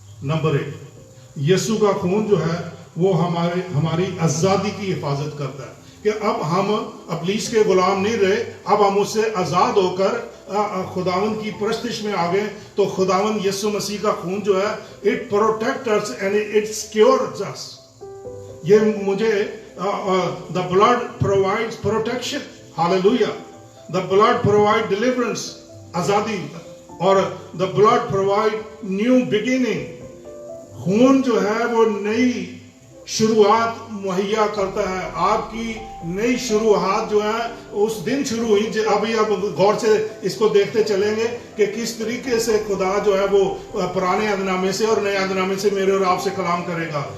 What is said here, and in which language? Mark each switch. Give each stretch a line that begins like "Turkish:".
Urdu: Number 1، یسوع کا خون جو ہے وہ ہماری آزادی کی حفاظت کرتا ہے، کہ اب ہم ابلیس کے غلام نہیں رہے، اب ہم اس سے آزاد ہو کر خداوند کی پرستش میں آ گئے. تو خداوند یسوع مسیح کا خون جو ہے
English: It protect us and it secures us.
Urdu: یہ مجھے
English: the blood provides protection. Hallelujah. The blood provide deliverance، آزادی، اور the blood provide new beginning.
Urdu: خون جو ہے وہ نئی شروعات مہیا کرتا ہے. آپ کی نئی شروعات جو ہے اس دن شروع ہوئی. ابھی اب غور سے اس کو دیکھتے چلیں گے کہ کس طریقے سے خدا جو ہے وہ پرانے عہد نامے سے اور نئے عہد نامے سے میرے اور آپ سے کلام کرے گا.